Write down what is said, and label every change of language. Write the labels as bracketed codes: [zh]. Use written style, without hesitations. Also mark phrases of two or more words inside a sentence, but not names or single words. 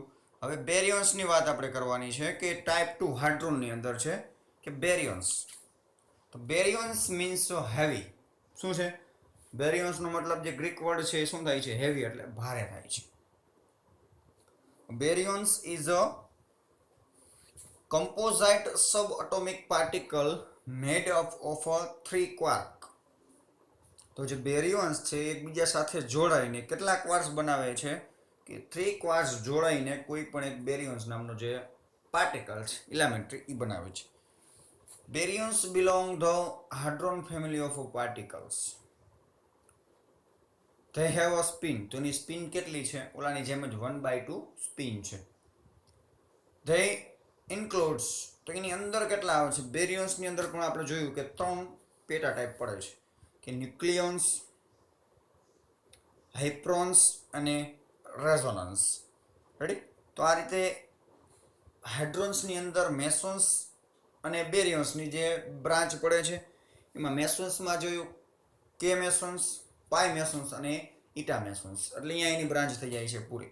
[gu] હવે બેરિયોન્સની વાત આપણે કરવાની છે કે ટાઈપ 2 હાઇડ્રોનની અંદર છે કે બેરિયોન્સ. તો [en] baryons means heavy. [gu] શું છે બેરિયોન્સનો મતલબ? જે ગ્રીક વર્ડ છે એ શું થાય છે? હેવી, એટલે ભારે થાય છે. [en] baryons is a composite subatomic particle made up of 3 quark. [gu] તો જે બેરિયોન્સ છે એકબીજા સાથે જોડાઈને કેટલા ક્વાર્ક્સ બનાવે છે? કે 3 ક્વાર્ક્સ જોડાઈને કોઈ પણ એક બેરિયોન્સ નામનો જે પાર્ટિકલ છે એલિમેન્ટરી એ બનાવે છે. [en] બેરિયોન્સ belong the hadron family of particles. They have a spin. [gu] તો એની સ્પિન કેટલી છે? ઓલાની જેમ જ 1/2 સ્પિન છે. [en] They includes, [gu] તો એની અંદર કેટલા આવે છે? બેરિયોન્સની અંદર પણ આપણે જોયું કે 3 પેટા ટાઈપ પડે છે કે ન્યુક્લિયોન્સ, હાઇપ્રોન્સ અને રેઝોનન્સ. રેડી? તો આ રીતે હાઇડ્રોન્સની અંદર મેસોન્સ અને બેરિયોન્સની જે બ્રાન્ચ પડે છે એમાં મેસોન્સમાં જોયું કે મેસોન્સ, [en] pi mesons [gu] અને [en] eta mesons, [gu] એટલે અહીંયા એની બ્રાન્ચ થઈ જાય છે પૂરી.